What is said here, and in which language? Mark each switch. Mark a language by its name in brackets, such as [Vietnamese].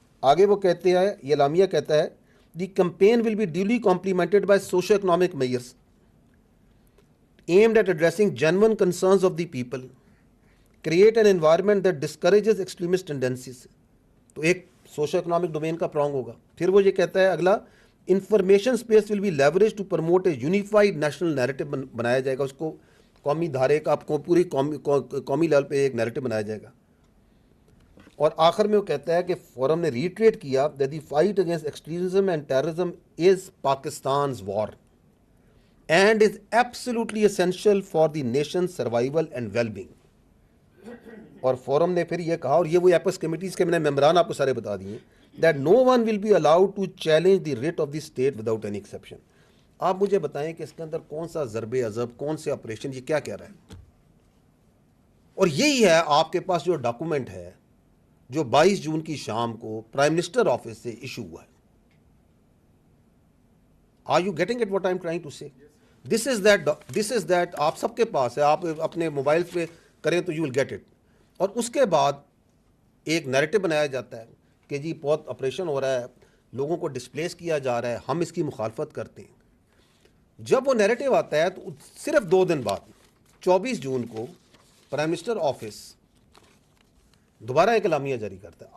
[Urdu] آگے وہ کہتے ہیں, یہ اعلامیہ کہتا ہے, [English] the campaign will be duly complemented by socio-economic measures aimed at addressing genuine concerns of the people, create an environment that discourages extremist tendencies. [Urdu] تو ایک سوشو اکنامک ڈومین کا پرانگ ہوگا. پھر وہ یہ کہتا ہے اگلا, [English] information space will be leverage to promote a unified national narrative [Urdu] بنایا جائے گا, اس کو قومی دھارے کا پوری قومی لیول پہ ایک نیریٹو بنایا جائے گا. اور آخر میں وہ کہتا ہے کہ فورم نے ریٹریٹ کیا [English] that the fight against extremism and terrorism is Pakistan's war and is absolutely essential for the nation's survival and well-being. [Urdu] اور فورم نے پھر یہ کہا, اور یہ وہ ایپس کمیٹیز کے میں نے ممبران آپ کو سارے بتا دیے, [English] that no one will be allowed to challenge the writ of the state without any exception. [Urdu] آپ مجھے بتائیں کہ اس کے اندر کون سا ضرب عضب, کون سے آپریشن, یہ کیا کہہ رہا ہے؟ اور یہی ہے آپ کے پاس جو ڈاکومنٹ ہے جو 22 جون کی شام کو پرائم منسٹر آفس سے ایشو ہوا ہے. [English] Are you getting at what I'm trying to say? This is that [Urdu] آپ سب کے پاس ہے, آپ اپنے موبائل پہ کریں تو [English] you will get it. [Urdu] اور اس کے بعد ایک نیریٹو بنایا جاتا ہے کہ جی بہت آپریشن ہو رہا ہے, لوگوں کو ڈسپلیس کیا جا رہا ہے, ہم اس کی مخالفت کرتے ہیں. جب وہ نیریٹو آتا ہے تو صرف 2 دن بعد 24 جون کو پرائم منسٹر آفس دوبارہ ایک اعلامیہ جاری کرتا ہے.